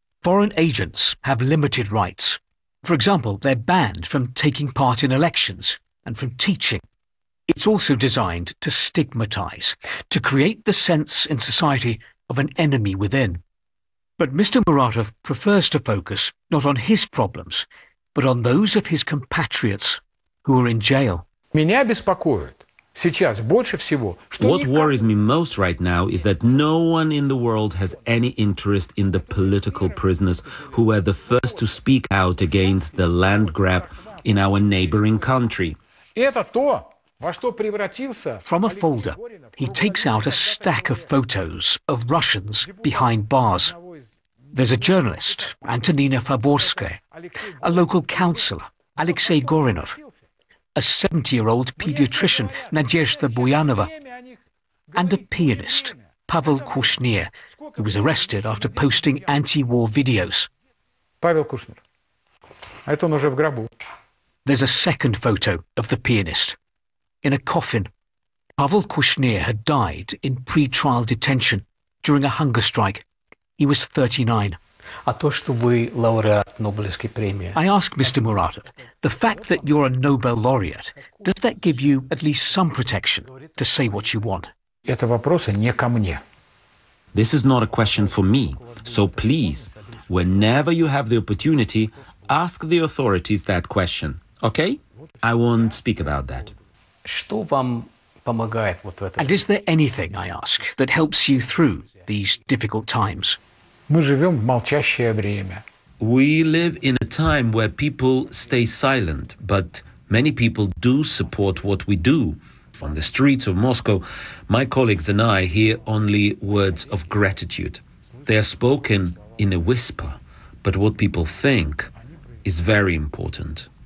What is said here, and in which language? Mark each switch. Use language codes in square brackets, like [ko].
[en] Foreign agents have limited rights. For example, they're banned from taking part in elections and from teaching. It's also designed to stigmatize, to create the sense in society of an enemy within. But Mr. Muratov prefers to focus not on his problems, but on those of his compatriots who are in jail. [ru] Меня беспокоит сейчас больше всего, что... [en] What worries me most right now is that no one in the world has any interest in the political prisoners who were the first to speak out against the land grab in our neighboring country. [ru] Это то, во что превратился... [en] From a folder, he takes out a stack of photos of Russians behind bars. There's a journalist, Antonina Favorskaya, a local councillor, Alexei Gorinov, a 70-year-old pediatrician, Nadezhda Buyanova, and a pianist, Pavel Kushnir, who was arrested after posting anti-war videos. [ru] Pavel Kushnir. Это он уже в гробу. [en] There's a second photo of the pianist, in a coffin. Pavel Kushnir had died in pre-trial detention during a hunger strike. He was 39. [ru] А то, что вы лауреат Нобелевской премии. [en] I ask Mr. Muratov, the fact that you're a Nobel laureate, does that give you at least some protection to say what you want? [ru] Это вопрос не ко мне. [en] This is not a question for me. So please, whenever you have the opportunity, ask the authorities that question. Okay? I won't speak about that. [ru] Что вам помогает вот в этом? [en] And is there anything, I ask, that helps you through these difficult times? [ru] Мы живем в молчащее время. [en] We live in a time where people stay silent, but many people do support what we do. On the streets of Moscow, my colleagues and I hear only words of gratitude. They are spoken in a whisper, but what people think is very important.